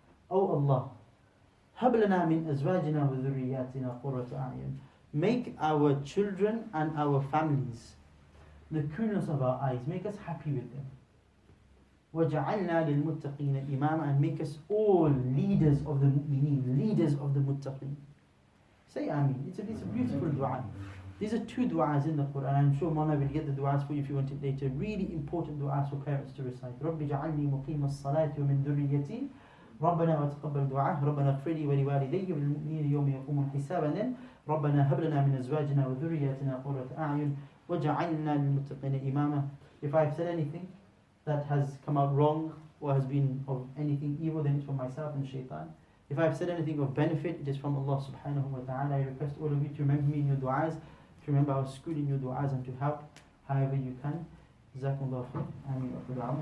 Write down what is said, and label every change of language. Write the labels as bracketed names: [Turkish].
[English] Oh Allah, [Arabic] هَبْ لَنَا مِنْ أَزْوَاجِنَا وَذُرِّيَّاتِنَا قُرَّةَ أَعْيُنٍ. [English] Make our children and our families the coolness of our eyes. Make us happy with them. [Arabic] وَجَعَلْنَا لِلْمُتَّقِينَ إِمَامًا, [English] and make us all leaders of the mu'mineen, leaders of the muttaqeen. Say Ameen. It's a beautiful dua. These are two du'as in the Quran. I'm sure Mona will get the du'as for you if you want it later. Really important du'as for parents to recite. [Arabic] رَبِّ جَعَلْنِي مُقِيمَ الصَّلَاةِ وَمِنْ ذُرِّيَّتِي رَبَّنَا وَتَقَبَّلْ دُعَاءَ رَبَّنَا اغْفِرْ لِي وَلِوَالِدَيَّ وَلِلْمُؤْمِنِينَ يَوْمَ يَقُومُ الْحِسَابِ. [English] And then [Arabic] رَبَّنَا هَبْ لَنَا مِنْ أَزْوَاجِنَا وَذُرِّيَّاتِنَا قُرَّةَ أَعْيُنٍ وَجَعَلْنَا لِلْمُتَّقِينَ إِمَامًا. [English] If I've said anything that has come out wrong or has been of anything evil, then it's from myself and shaitan. If I've said anything of benefit, it is from Allah subhanahu wa ta'ala. I request all of you to remember me in your du'as, to remember our school in your du'as, and to help however you can. Jazakumullah khair. Ameen wa qul